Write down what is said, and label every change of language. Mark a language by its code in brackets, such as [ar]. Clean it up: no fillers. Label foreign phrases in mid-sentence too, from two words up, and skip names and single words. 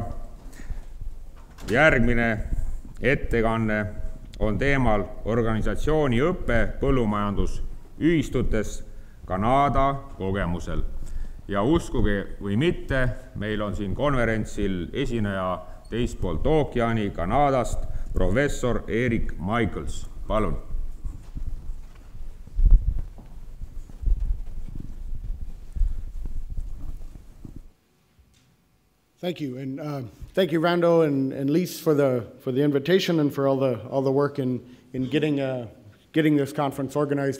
[et] Järgmine ettekanne on teemal Organisatsiooniõpe põllumajandusühistutes Kanada kogemusel. Ja uskuge või mitte, meil on siin konverentsil esineja teist poolt ookeani Kanadast, professor Erik Michaels. Palun. [en] Thank you, and thank you, Rando and Lise, for the invitation and for all the work in getting this conference organized.